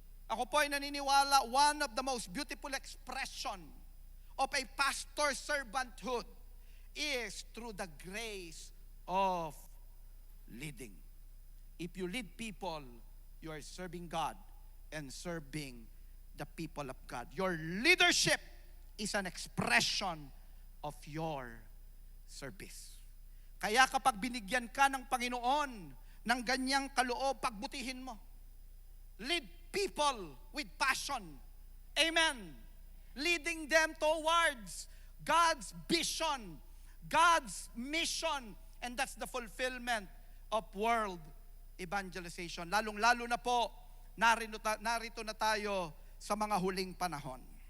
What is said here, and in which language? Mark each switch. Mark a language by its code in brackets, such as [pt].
[tl] Ako po ay naniniwala, [en] one of the most beautiful expression of a pastor's servanthood is through the grace of leading. If you lead people, you are serving God and serving the people of God. Your leadership is an expression of your service. [tl] Kaya kapag binigyan ka ng Panginoon ng ganyang kaloob, pagbutihin mo. [en] Lead people with passion. Amen. Leading them towards God's vision, God's mission, and that's the fulfillment of world evangelization. [tl] Lalong-lalo na po, narito na tayo sa mga huling panahon.